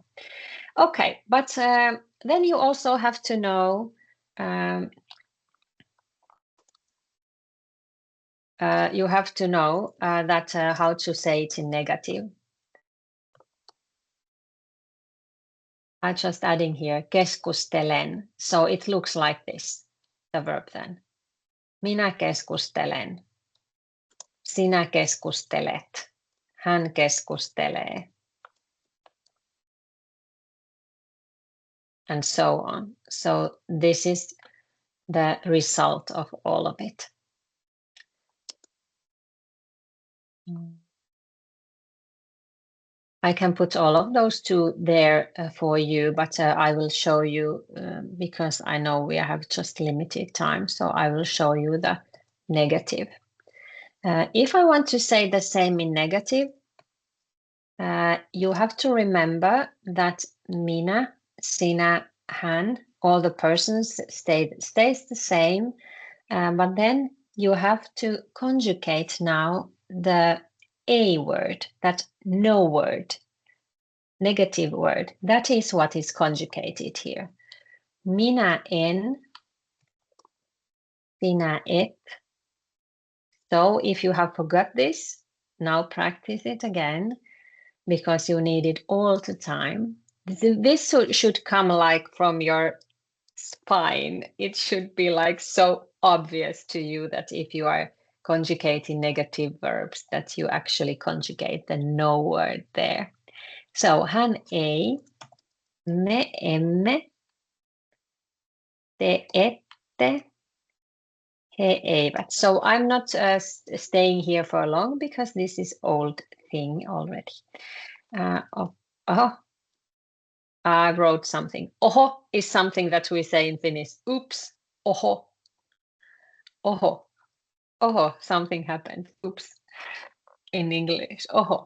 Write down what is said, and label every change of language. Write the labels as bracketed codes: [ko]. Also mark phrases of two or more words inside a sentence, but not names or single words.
[en] Okay, but then you also have to know that how to say it in negative. I'm just adding here keskustelen, so it looks like this, the verb then. [fi] Minä keskustelen. Sinä keskustelet. Hän keskustelee. [en] And so on. So this is the result of all of it. I can put all of those two there for you, but I will show you because I know we have just limited time. So I will show you the negative. If I want to say the same in negative, you have to remember that [fi] minä, sinä, hän, [en] all the persons stays the same, but then you have to conjugate now the a word, that no word, negative word. That is what is conjugated here. [fi] Minä en, sinä et. [en] So if you have forgot this, now practice it again because you need it all the time. This should come like from your spine. It should be like so obvious to you that if you are conjugating negative verbs, that you actually conjugate the no word there. [fi] So hän ei, me emme, te ette, he eivät. [en] So I'm not staying here for long because this is old thing already. I wrote something. Oho is something that we say in Finnish. [fi] Oops. Oho. Oho. [en] Oho. Something happened. Oops. In English. Oho.